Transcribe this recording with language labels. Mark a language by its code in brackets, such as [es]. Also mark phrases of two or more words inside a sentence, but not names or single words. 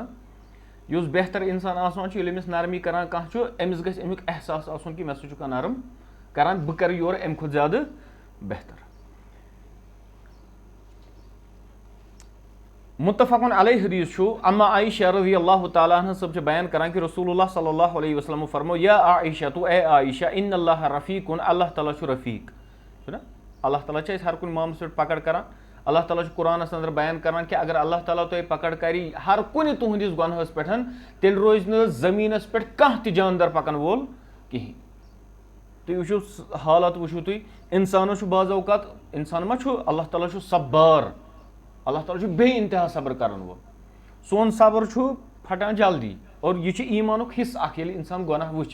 [ks] یُس بہتر انسان آسان چھُ ییٚلہِ أمِس نرمی کران کانٛہہ چھُ أمِس گژھِ امیُک احساس آسُن کہِ مےٚ سۭتۍ چھُ کانٛہہ نرم کران بہٕ کرٕ یورٕ امہِ کھۄتہٕ زیادٕ بہتر. مُتفقن علیہ حدیٖث چھُ اما عائشہ رضی اللہ تعالیٰ عنہ صٲب چھِ بیان کران کہِ رسول اللہ صلی اللہ علیہ وسلمو فرمو [ar] یا عائشہ [ks] تو اے عائشہ [ar] ان اللہ رفیٖقُن [ks] اللہ تعالیٰ چھُ رفیٖق چھُنہ. اللہ تعالیٰ چھِ أسۍ ہر کُنہِ معاملس پٮ۪ٹھ پکڑ کران. اللہ تعالیٰ چھُ قرآنس انٛدر بیان کران کہِ اگر اللہ تعالیٰ تۄہہِ پکڑ کرِ ہر کُنہِ تُہنٛدِس گۄنہس پٮ۪ٹھ تیٚلہِ روزِ نہٕ زٔمیٖنس پٮ۪ٹھ کانٛہہ تہِ جاندار پکن وول کِہینۍ. تُہۍ وٕچھِو حالات وٕچھِو تُہۍ انسانس چھُ بعض اوقات انسان ما چھُ اللہ تعالیٰ چھُ صبار اللہ تعالیٰ چھُ بے انتہا صبر کرن وول. سون صبر چھُ پھٹان جلدی اور یہِ چھُ ایٖمانُک حصہٕ اکھ ییٚلہِ انسان گۄناہ وٕچھِ.